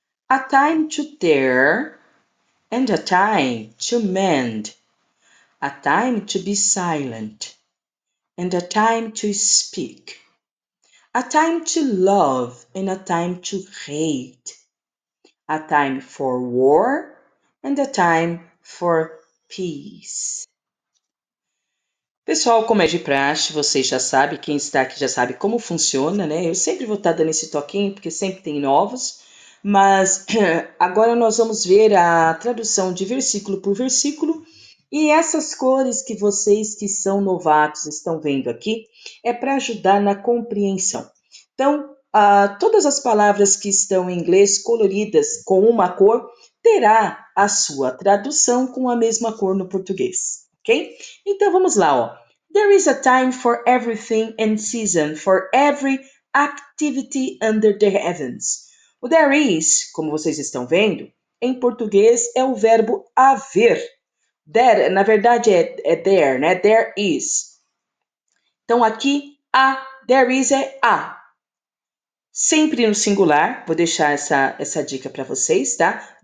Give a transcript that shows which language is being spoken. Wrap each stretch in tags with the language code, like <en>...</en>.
<en>a time to tear and a time to mend, a time to be silent and a time to speak, a time to love and a time to hate, a time for war and a time for peace.</en> <pt>Pessoal, como é de praxe, vocês já sabem, quem está aqui já sabe como funciona, né? Eu sempre vou estar dando esse toquinho, porque sempre tem novos, mas agora nós vamos ver a tradução de versículo por versículo, e essas cores que vocês que são novatos estão vendo aqui, é para ajudar na compreensão. Então, todas as palavras que estão em inglês coloridas com uma cor, terá a sua tradução com a mesma cor no português, ok? Então vamos lá, ó.</pt> <en>There is a time for everything and season for every activity under the heavens.</en> <pt>O</pt> <en>there is,</en> <pt>como vocês estão vendo, em português é o verbo haver. There, na verdade, é there, né?</pt> <en>There is.</en> <pt>Então aqui,</pt> <en>there is</en> <pt>é a. Sempre no singular, vou deixar essa dica para vocês, tá?</pt>